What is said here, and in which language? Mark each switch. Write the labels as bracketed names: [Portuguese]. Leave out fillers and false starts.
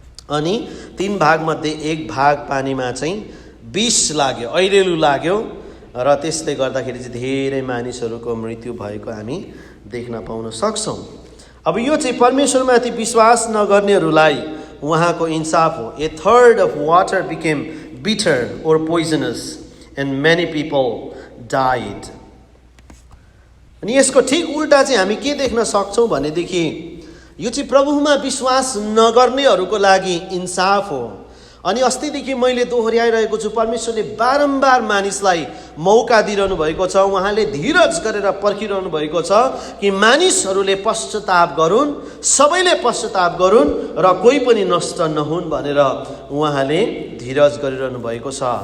[Nepali] अनि 3 भागमध्ये 1 भाग पानीमा चाहिँ विष लाग्यो, ऐरेलु लाग्यो र त्यसले गर्दाखेरि चाहिँ धेरै मानिसहरूको मृत्यु भएको हामी देख्न पाउन सक्छौँ। अब यो चाहिँ परमेश्वरमाथि विश्वास नगर्नेहरूलाई उहाँको इन्साफ हो। [English] A third of water became bitter or poisonous and many people died। [Nepali] अनि यसको ठिक उल्टा चाहिँ हामी के देख्न सक्छौँ भनेदेखि यो चाहिँ प्रभुमा विश्वास नगर्नेहरूको लागि इन्साफ हो। अनि अस्तिदेखि मैले दोहोऱ्याइरहेको छु, परमेश्वरले बारम्बार मानिसलाई मौका दिइरहनु भएको छ। उहाँले धीरज गरेर पर्खिरहनु भएको छ कि मानिसहरूले पश्चाताप गरून्, सबैले पश्चाताप गरून् र कोही पनि नष्ट नहुन् भनेर उहाँले धीरज गरिरहनु भएको छ।